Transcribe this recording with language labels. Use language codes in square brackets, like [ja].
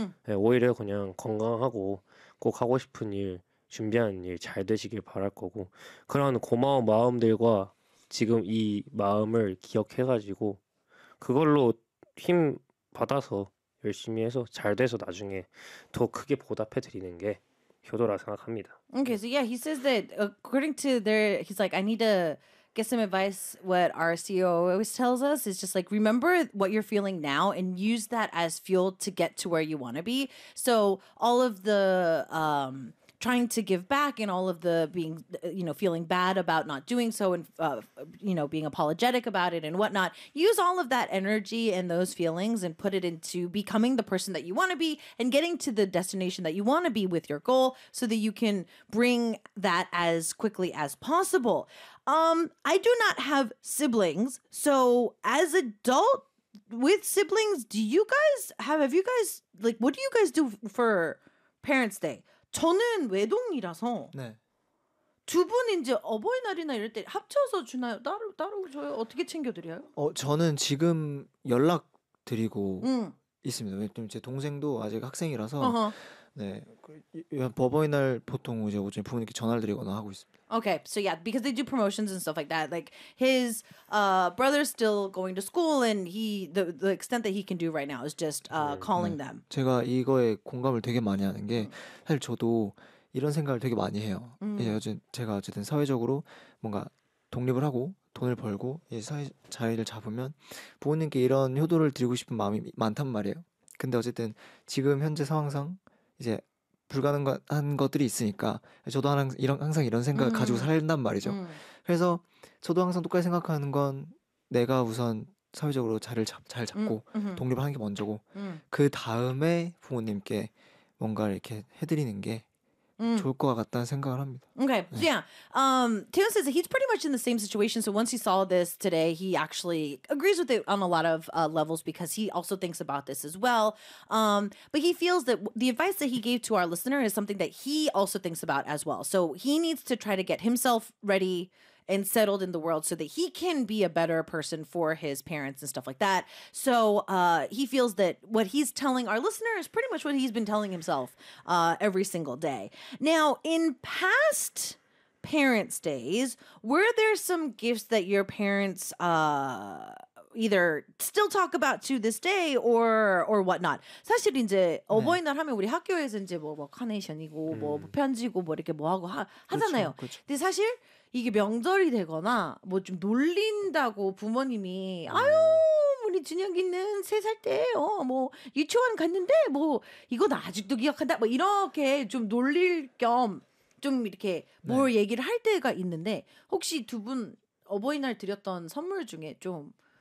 [ko] 예, 오히려 그냥 건강하고 꼭 하고 싶은 일, 준비한 일잘 되시길 바랄 거고 그런 고마운 마음들과 지금 이 마음을 기억해가지고 그걸로 힘 받아서 열심히 해서 잘 돼서 나중에 더 크게 보답해 드리는 게 효도라 생각합니다. [en] Okay, so yeah, he says that according to he's like, I need to get some advice. What our CEO always tells us is just like, remember what you're feeling now and use that as fuel to get to where you want to be. So all of the trying to give back and all of the being, feeling bad about not doing so and, being apologetic about it and whatnot, use all of that energy and those feelings and put it into becoming the person that you want to be and getting to the destination that you want to be with your goal so that you can bring that as quickly as possible. I do not have siblings. So as adult with siblings, do you guys have you guys, like, what do you guys do for Parents' Day? [ko] 저는 외동이라서 네. 두 분은 이제 어버이날이나 이럴 때 합쳐서 주나요? 따로 줘요? 어떻게 챙겨드려요? 저는 지금 연락 드리고 응. 있습니다. 왜냐면 제 동생도 아직 학생이라서 어허. 네. 어버이날 보통 이제 오전에 부모님께 전화를 드리거나 하고 있습니다. [en] Okay, so yeah, because they do promotions and stuff like that. Like his brother's still going to school, and the extent that he can do right now is just calling [ko] 네. [en] them. [ko] 제가 이거에 공감을 되게 많이 하는 게 사실 저도 이런 생각을 되게 많이 해요. 이제 제가 어쨌든 사회적으로 뭔가 독립을 하고 돈을 벌고 이제 사회 자리를 잡으면 부모님께 이런 효도를 드리고 싶은 마음이 많단 말이에요. 근데 어쨌든 지금 현재 상황상 이제 불가능한 것들이 있으니까 저도 항상 이런 생각을 가지고 살단 말이죠. 그래서 저도 항상 똑같이 생각하는 건 내가 우선 사회적으로 자리를 잘 잡고 독립을 하는 게 먼저고 그 다음에 부모님께 뭔가 이렇게 해드리는 게 좋을 것 같다는 생각을 합니다. [en] Okay, so yeah. Taeyong says that he's pretty much in the same situation. So once he saw this today, he actually agrees with it on a lot of levels because he also thinks about this as well. But he feels that the advice that he gave to our listener is something that he also thinks about as well. So he needs to try to get himself ready and settled in the world so that he can be a better person for his parents and stuff like that. So he feels that what he's telling our listener is pretty much what he's been telling himself every single day. Now, in past parents' days, were there some gifts that your parents either still talk about to this day or whatnot? [ko] 사실 이제 네. 어버이날 하면 우리 학교에서 이제 뭐뭐 카네이션이고 뭐 편지고 뭐 이렇게 뭐 하고 그렇죠, 하잖아요. 그렇죠. 근데 사실 이게 명절이 되거나 뭐좀 놀린다고 부모님이 아유 우리 준혁이는 3살 때어뭐 유치원 갔는데 뭐 이거 나 아직도 기억한다 뭐 이렇게 좀 놀릴 겸좀 이렇게 뭘 얘기를 할 때가 있는데 혹시 두분 어버이날 드렸던 선물 중에 좀